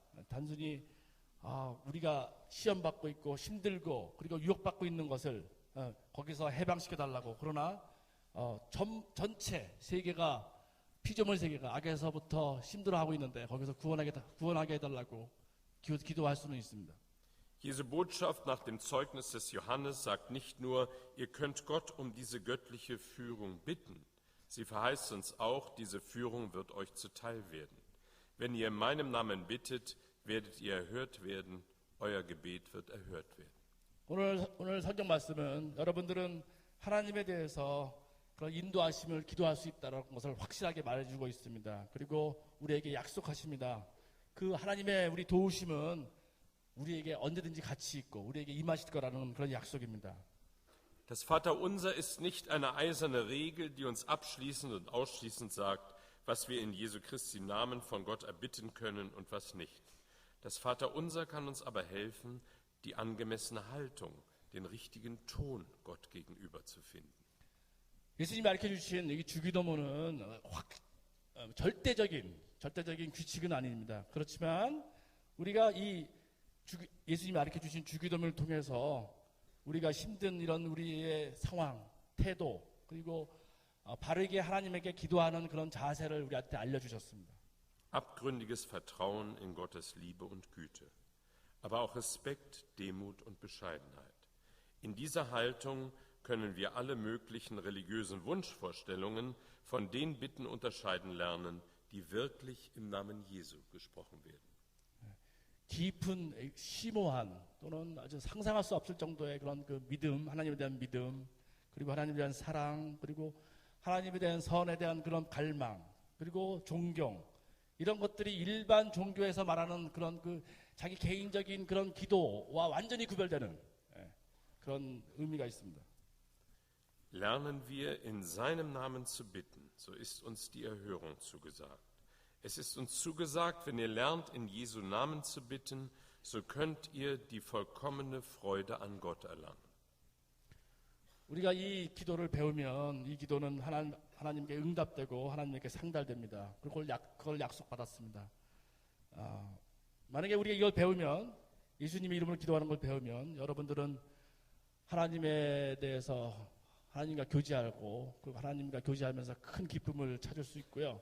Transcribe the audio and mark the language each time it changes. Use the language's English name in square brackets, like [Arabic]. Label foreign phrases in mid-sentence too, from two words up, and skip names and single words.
[Korean] 단순히 우리가 시험받고 있고 힘들고 그리고 유혹받고 있는 것을 거기서 해방시켜달라고. 그러나 전체 세계가 피조물 세계가 악에서부터 힘들어하고 있는데 거기서 구원하게 해달라고 기도할 수는 있습니다. [German] Jesu Botschaft nach dem Zeugnis des Johannes sagt nicht nur, ihr könnt Gott um diese göttliche Führung bitten. Sie verheißt uns auch, diese Führung wird euch zuteil werden. Wenn ihr in meinem Namen bittet, werdet ihr erhört werden. Euer Gebet wird erhört werden. [Korean] 오늘 성경 말씀은 여러분들은 하나님에 대해서 그런 인도하심을 기도할 수 있다는 것을 확실하게 말해주고 있습니다. 그리고 우리에게 약속하십니다. 그 하나님의 우리 도우심은 우리에게 언제든지 같이 있고 우리에게 임하실 거라는 그런 약속입니다. [German] Das Vaterunser ist nicht eine eiserne Regel, die uns abschließend und ausschließend sagt, was wir in Jesu Christi Namen von Gott erbitten können und was nicht. Das Vaterunser kann uns aber helfen, die angemessene Haltung, den richtigen Ton Gott gegenüber zu finden. [Korean] 예수님이 가르쳐주신 이 주기도문은 절대적인 규칙은 아닙니다. 그렇지만 우리가 예수님이 가르쳐주신 주기도문을 통해서 우리가 힘든 이런 우리의 상황, 태도 그리고 바르게 하나님에게 기도하는 그런 자세를 우리한테 알려주셨습니다. [German] Abgründiges Vertrauen in Gottes Liebe und Güte, aber auch Respekt, Demut und Bescheidenheit. In dieser Haltung können wir alle möglichen religiösen Wunschvorstellungen von den Bitten unterscheiden lernen, die wirklich im Namen Jesu gesprochen werden. [Korean] 깊은 심오한 또는 아주 상상할 수 없을 정도의 그런 그 믿음, 하나님에 대한 믿음, 그리고 하나님에 대한 사랑, 그리고 하나님에 대한 선에 대한 그런 갈망, 그리고 존경, 이런 것들이 일반 종교에서 말하는 그런 그 자기 개인적인 그런 기도와 완전히 구별되는 그런 의미가 있습니다. [German] Lernen wir in seinem Namen zu bitten, so ist uns die Erhörung zugesagt. Es ist uns zugesagt, wenn ihr lernt, in Jesu Namen zu bitten, so könnt ihr die vollkommene Freude an Gott erlangen. [Korean] 우리가 이 기도를 배우면 이 기도는 하나님께 응답되고 하나님께 상달됩니다. 그걸 약속받았습니다. 만약에 우리가 이걸 배우면, 예수님의 이름으로 기도하는 걸 배우면 여러분들은 하나님에 대해서 하나님과 교제하고, 그리고 하나님과 교제하면서 큰 기쁨을 찾을 수 있고요.